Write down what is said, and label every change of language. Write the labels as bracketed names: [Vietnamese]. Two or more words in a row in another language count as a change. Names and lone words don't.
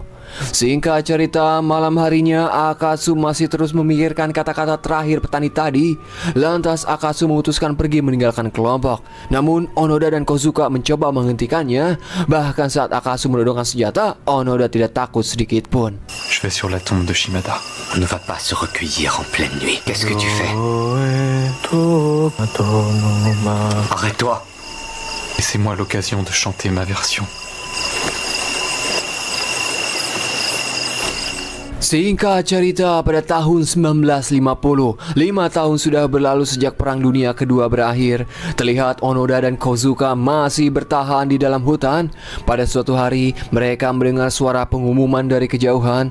[Indonesian] Singkat cerita, malam harinya Akatsu masih terus memikirkan kata-kata terakhir petani tadi. Lantas Akatsu memutuskan pergi meninggalkan kelompok. Namun Onoda dan Kozuka mencoba menghentikannya. Bahkan saat Akatsu menodongkan senjata, Onoda tidak takut sedikit pun. [French] Je vais sur la tombe de Shimada. On ne va pas se recueillir en pleine nuit. Qu'est-ce que tu fais? Arrête-toi! Laissez-moi l'occasion de chanter ma version. [Indonesian] Singkat cerita, pada tahun 1950, 5 tahun sudah berlalu sejak Perang Dunia Kedua berakhir. Terlihat Onoda dan Kozuka masih bertahan di dalam hutan. Pada suatu hari, mereka mendengar suara pengumuman dari kejauhan.